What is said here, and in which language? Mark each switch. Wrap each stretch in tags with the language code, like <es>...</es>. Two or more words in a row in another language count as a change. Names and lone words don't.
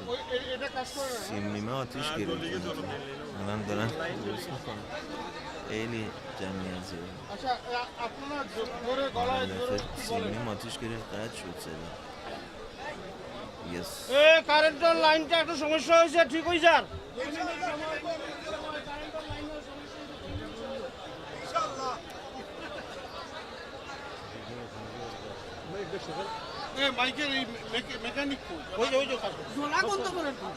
<fa>سیم نیمه آتیش گرفت. الان دارن درست میکنن. خیلی جمعیت زیاده. سیم نیمه آتیش گرفت قطع شد صدا.</fa> <bn>কারেন্টের লাইনটা একটু সমস্যা হয়েছে, ঠিক হয়ে যার। মাইকের এই মেকানিক ওই যে জোলা বন্ধ করেন।</bn>